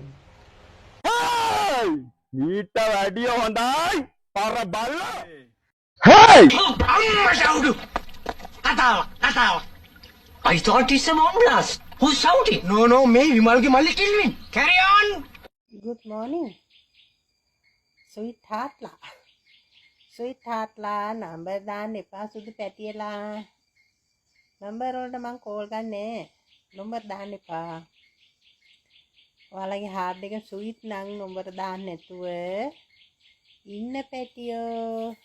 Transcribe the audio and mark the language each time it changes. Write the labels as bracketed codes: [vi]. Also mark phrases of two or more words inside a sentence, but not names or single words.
[si] ඊට වැඩිය හොඳයි පර බල්ලා [en] I thought it's a Montblanc. Who's shouting? [si] No, me විමල්ගේ මල්ලි කිල්වින් [en] Carry on! Good morning. [si] Sweetheartලා නම්බර් දාන්න එපා සුදු පැටියලා. නම්බර් වලට මං කෝල් ගන්නෑ. නම්බර් දාන්න එපා. ඔයාලගේ හાર્ඩ් එක ස්වීට් නම් නම්බර දාන්න නැතුව ඉන්න පැටියෝ.